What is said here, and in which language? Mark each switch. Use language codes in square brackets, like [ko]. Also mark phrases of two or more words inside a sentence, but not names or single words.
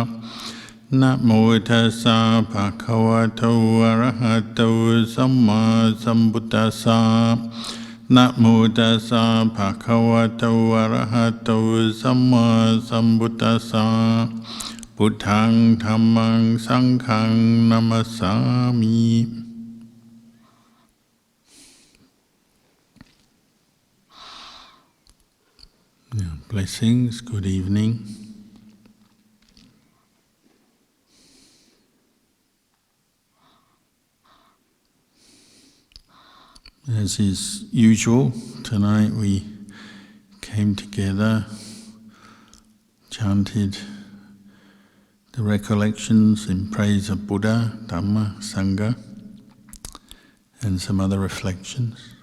[pi] Na mô tassa bhagavato arahato samma sambuddhassa. Na mô tassa bhagavato arahato samma sambuddhassa. Buddhaṃ Dhammaṃ Sanghaṃ Namasami. [en] Blessings, good evening. As is usual, tonight we came together, chanted the recollections in praise of Buddha, Dhamma, Sangha, and some other reflections.